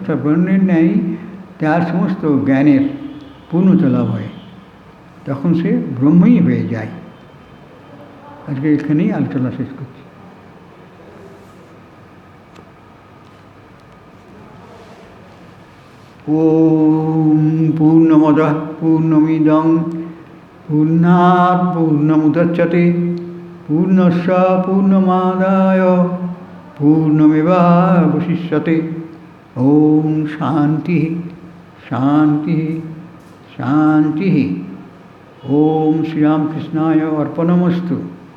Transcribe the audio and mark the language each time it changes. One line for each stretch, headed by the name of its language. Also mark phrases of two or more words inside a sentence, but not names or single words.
Bangla: অর্থাৎ ব্রহ্মের ন্যায় তার সমস্ত জ্ঞানের পূর্ণতা লাভ হয়, তখন সে ব্রহ্মই হয়ে যায়। আজকে এখানেই আলোচনা শেষ করছি।
Sanskrit: ওম পূর্ণমদঃ পূর্ণমিদং পূর্ণাৎ পূর্ণমুদচ্যতে পূর্ণস্য পূর্ণমাদায় পূর্ণমেবাবশিষ্যতে। ওম শান্তি শান্তি শান্তি। ওম শ্রীরামকৃষ্ণায় অর্পণমস্তু।